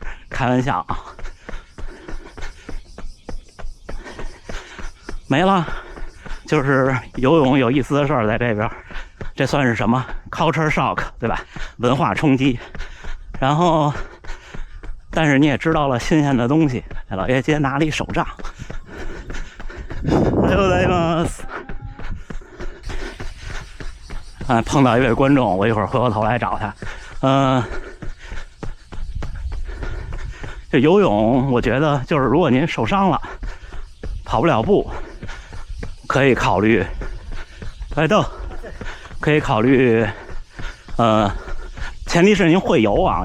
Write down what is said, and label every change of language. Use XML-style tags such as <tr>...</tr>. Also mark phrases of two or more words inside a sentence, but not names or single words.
<zh>开玩笑啊！没了，就是游泳有意思的事儿在这边，这算是什么</zh> <en>culture shock</en> <zh>对吧？文化冲击。然后，但是你也知道了新鲜的东西。老爷今天拿了一手杖。</zh> <ja>おはようございます。</ja> <zh>碰到一位观众，我一会儿回过头来找他。这游泳，我觉得就是如果您受伤了，跑不了步，可以考虑，可以考虑，前提是您会游啊。</zh>